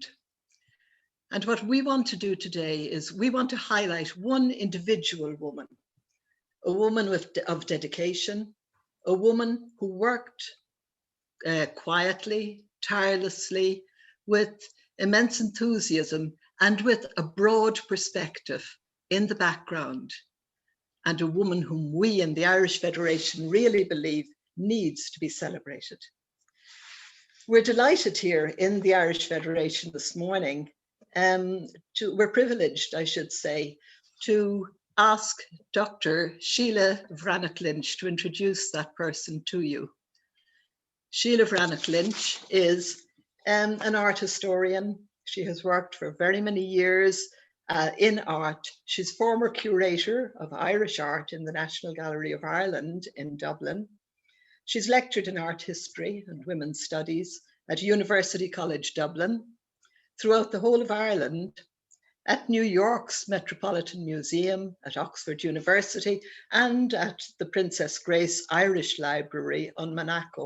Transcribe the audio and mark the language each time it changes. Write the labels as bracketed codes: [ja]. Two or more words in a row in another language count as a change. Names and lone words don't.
[en] And what we want to do today is we want to highlight one individual woman, a woman of dedication, a woman who worked quietly, tirelessly, with immense enthusiasm and with a broad perspective in the background, and a woman whom we in the Irish Federation really believe needs to be celebrated. We're delighted here in the Irish Federation this morning. We're privileged, I should say, to ask Dr. Síghle Bhreathnach-Lynch to introduce that person to you. Síghle Bhreathnach-Lynch is an art historian. She has worked for very many years in art. She's former curator of Irish art in the National Gallery of Ireland in Dublin. She's lectured in art history and women's studies at University College Dublin, throughout the whole of Ireland, at New York's Metropolitan Museum, at Oxford University, and at the Princess Grace Irish Library on Monaco.